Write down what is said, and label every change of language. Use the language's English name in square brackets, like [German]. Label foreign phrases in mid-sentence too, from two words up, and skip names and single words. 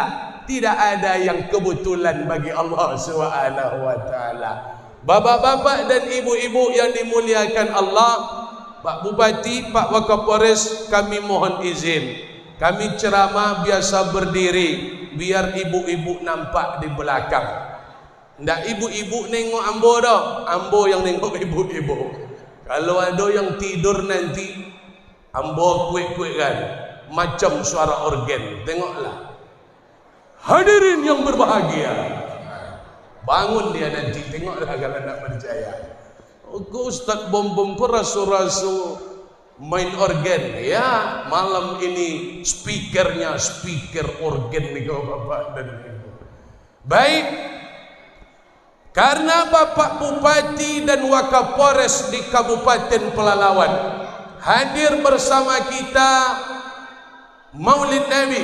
[Indonesian] Tidak ada yang kebetulan bagi Allah [Arabic] Subhanahu wa taala. [Indonesian] Bapak-bapak dan ibu-ibu yang dimuliakan Allah, Pak Bupati, Pak Wakapolres, kami mohon izin. Kami ceramah biasa berdiri biar ibu-ibu nampak di belakang. [Minangkabau] Ndak ibu-ibu nengok ambo dah, ambo yang nengok ibu-ibu. [Indonesian] Kalau ada yang tidur nanti ambo kuek-kuek kan, macam suara organ. Tengoklah. Hadirin yang berbahagia, bangun dia nanti, tengoklah kalau nak percaya. Ustaz Bom pun rasu-rasu main organ. Ya, malam ini speakernya speaker organ nih bapak dan ibu. Baik, karena Bapak Bupati dan Wakapolres di Kabupaten Pelalawan hadir bersama kita Maulid Nabi.